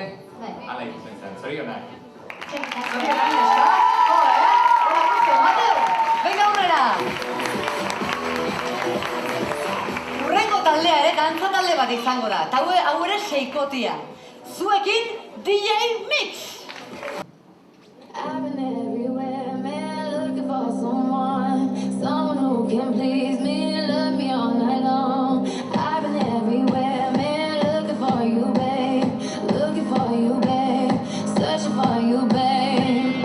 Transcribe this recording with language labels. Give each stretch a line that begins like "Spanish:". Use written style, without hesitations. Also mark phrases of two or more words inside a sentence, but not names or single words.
Basque: Bai. Hala ikusten zen, zorionak. Eskerrik asko. Zorionak, neska? Hola, Jose, Mateo! Venga aurrera! Urrengo taldea ere, dantza talde bat izango da. Eta hau ere seikotia. Zuekin, DJ Mix!
English: I've been everywhere, man, looking for someone who can please me, love me all night long. I've been everywhere, man, looking for you, babe, searching for you, babe.